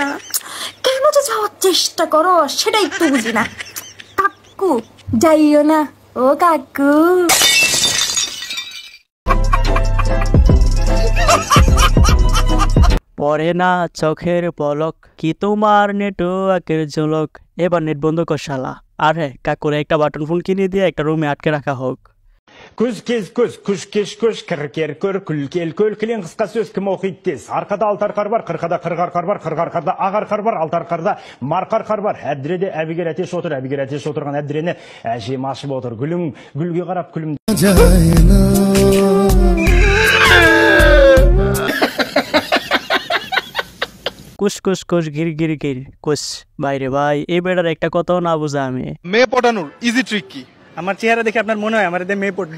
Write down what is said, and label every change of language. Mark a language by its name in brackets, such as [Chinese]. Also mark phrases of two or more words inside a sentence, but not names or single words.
[Bangla] কেন যে যাওয়ার চেষ্টা করো সেটা একটু বুঝি না কাকু, যাইও না ও কাকু। পরে না চোখের পলক, কি তোমার নেটওয়ার্কের ঝলক। এবার নেট বন্ধ কর শালা। আর হ্যাঁ, কাকুরে একটা বাটন ফোন কিনে দিয়ে একটা রুমে আটকে রাখা হোক। [Kazakh] Көз кез көз, күш кеш көш, кір көр, күлкел көл, кілең қысқа сөз кім оқиды тез. Арқада алтар қар бар, қырқада қырғар қар бар, қырғар қарда ағар қар бар, алтар қарда марқар қар бар. Әбдіреде әбігер әтеш отыр, әбігер әтеш отырған әбдірені әжем ашып отыр. Гүлің гүлге қарап күлім. কুশ কুশ কুশ গির গির গির কুশ। [Bangla] বাইরে ভাই, এই বেটার একটা কথাও না বুঝা আমি। মেয়ে পটানোর [English] easy trick [Bangla] কি? আমার চেহারা দেখে আপনার মনে হয় আমার এতে মেয়ে পড়বে?